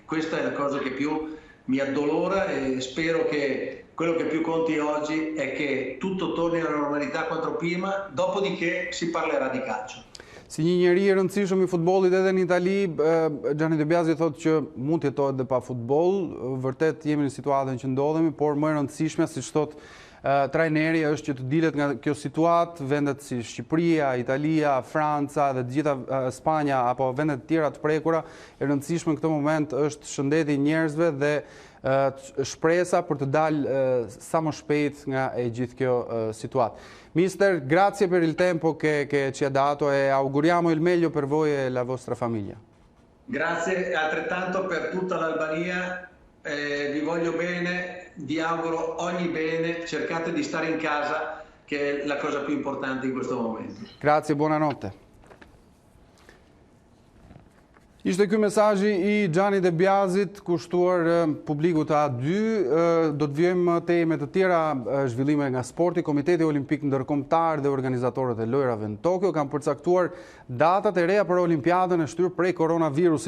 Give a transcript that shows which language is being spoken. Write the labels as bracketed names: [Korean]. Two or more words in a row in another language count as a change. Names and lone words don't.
[Italian] Questa è la cosa che più mi addolora e spero che quello che più conti oggi è che tutto torni alla normalità quanto prima, dopodiché si parlerà di calcio. [Albanian] Si një njeri i rëndësishëm i futbollit edhe në Itali, Gianni De Biasi thotë që mund të jetohet dhe pa futboll. Vërtet jemi në situatën që ndodhemi, por më e rëndësishme, siç thotë trajneri, është që të dilet nga kjo situatë, vendet si Shqipëria, Italia, Franca dhe të gjitha Spanja apo vendet tjera të prekura, e rëndësishme në këtë moment është shëndeti i njerëzve dhe shpresa për të dalë sa më shpejt nga e gjithë kjo situatë. [Italian] Mister, grazie per il tempo che ci ha dato e auguriamo il meglio per voi e la vostra famiglia. Grazie altrettanto per tutta l'Albania, vi voglio bene, vi auguro ogni bene, cercate di stare in casa, che è la cosa più importante in questo momento. Grazie, buonanotte. [Albanian] Ishte ky mesazhi I Xhanit e Bjazit, kushtuar publikut A2. Do të vjojmë teme të tjera, zhvillime nga sporti. Komiteti Olimpik Ndërkombëtar dhe organizatorët e lojrave në Tokyo kanë përcaktuar datat e reja për Olimpiadën e shtyr prej koronavirusit.